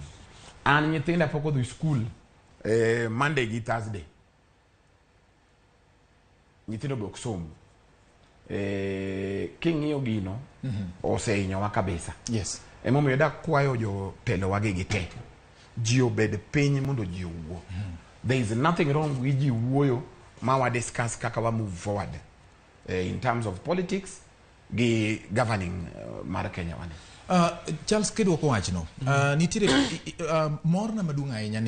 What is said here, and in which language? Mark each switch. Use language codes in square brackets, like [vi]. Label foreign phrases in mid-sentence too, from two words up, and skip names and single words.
[luo] An nyithinda pok odhi school Monday gi Thursday. Nyithindo be ok som. King'iyo gino oseinyowa kabisa. [en] Yes. [luo] Emomiyo dak kwayo jo telo wagi gite. Ji obed piny mondo ji owuo. [en] There is nothing wrong with [luo] ji wuoyo ma wa [en] discuss [luo] kaka wa [en] move forward in terms of politics gi governing [luo] mar Kenya wane. Charles Kedwoko wachno. Nitire morna maduong' ahinya ni